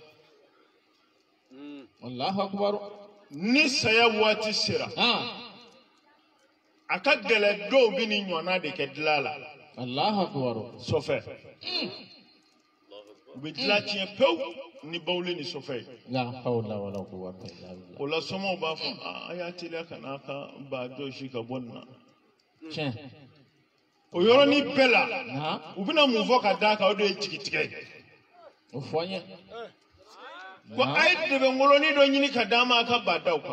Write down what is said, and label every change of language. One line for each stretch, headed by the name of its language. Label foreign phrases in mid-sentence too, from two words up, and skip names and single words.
Arabic: الله أكبر.
Bambara: ni saya waati sera a ka gɛlɛn dɔw bɛ ni ɲɔgɔnna de kɛ dilan la.
Arabic: الله أكبر.
Bambara: Sɔfɛ u bɛ dilan tiɲɛ pewu ni bawuli ni sɔfɛ ye.
Arabic: لا حول ولا قوة إلا بالله.
Bambara: O la sɔmɔw b'a fɔ a y'a teliya ka n'a ka ba jɔsi ka bɔ nin na. Tiɲɛ. O yɔrɔnin bɛɛ la u bɛna mun fɔ ka d'a kan o de ye jigitigɛ ye. O fɔ n ye. Ko a ye dɛbɛnkolonin dɔ ɲini ka d'a ma a ka ba da o kan.